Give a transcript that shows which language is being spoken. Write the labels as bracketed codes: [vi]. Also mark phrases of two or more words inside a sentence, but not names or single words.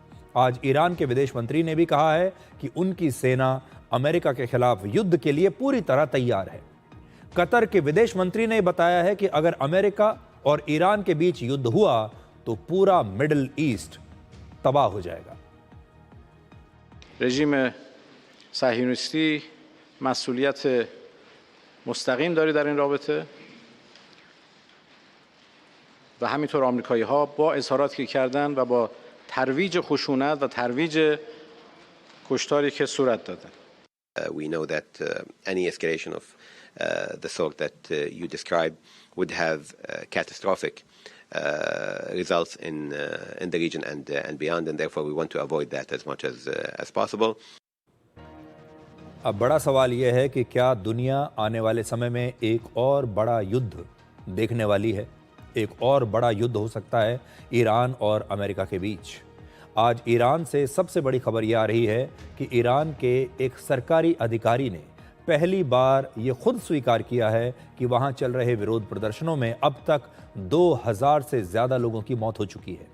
[hi] आज ईरान के विदेश मंत्री ने भी कहा है कि उनकी सेना अमेरिका के खिलाफ युद्ध के लिए पूरी तरह तैयार है। कतर के विदेश मंत्री ने बताया है कि अगर अमेरिका और ईरान के बीच युद्ध हुआ तो पूरा मिडिल ईस्ट तबाह हो जाएगा। [fa] رژیم صهیونیستی مسئولیت مستقیم داره در این رابطه و همینطور آمریکایی‌ها با اظهاراتی که کردن و با ترویج خشونت و ترویج کشتاری که صورت دادن. [en] We know that any escalation of the sort that you described would have catastrophic results in the region and beyond, and therefore we want to avoid that as much as possible. [hi] अब बड़ा सवाल यह है कि क्या दुनिया आने वाले समय में एक और बड़ा युद्ध देखने वाली है? एक और बड़ा युद्ध हो सकता है ईरान और अमेरिका के बीच। आज ईरान से सबसे बड़ी खबर यह आ रही है कि ईरान के एक सरकारी अधिकारी ने पहली बार ये खुद स्वीकार किया है कि वहां चल रहे विरोध प्रदर्शनों में अब तक 2000 से ज़्यादा लोगों की मौत हो चुकी है।